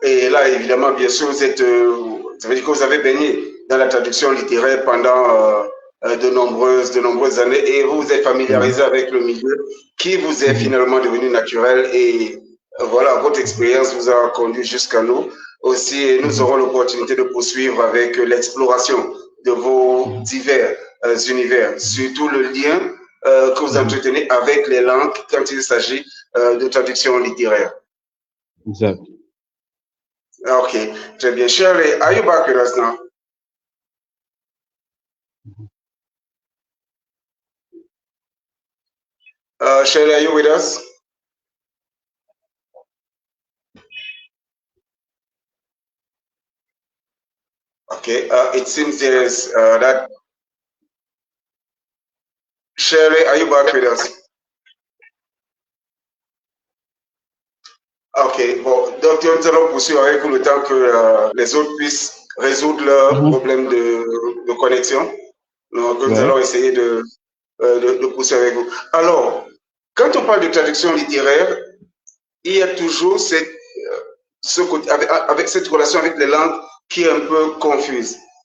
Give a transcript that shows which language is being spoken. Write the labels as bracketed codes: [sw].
[fr] Et là, évidemment, bien sûr, ça veut dire que vous avez baigné dans la traduction littéraire pendant de nombreuses années et vous vous êtes familiarisé avec le milieu qui vous est finalement devenu naturel et voilà, votre expérience vous a conduit jusqu'à nous. Aussi, nous aurons l'opportunité de poursuivre avec l'exploration de vos divers univers, surtout le lien que vous entretenez avec les langues quand il s'agit de traduction littéraire. Exact. Okay, très bien. [en] Shirley, are you back with us now? Shirley, are you with us? Okay, it seems there's that. Shirley, are you back with us? [fr] Ok, bon, donc nous allons poursuivre avec vous le temps que les autres puissent résoudre leurs problèmes de connexion. Donc, nous allons essayer de poursuivre avec vous. Alors, quand on parle de traduction littéraire, il y a toujours ce côté, avec cette relation avec les langues qui est un peu confuse.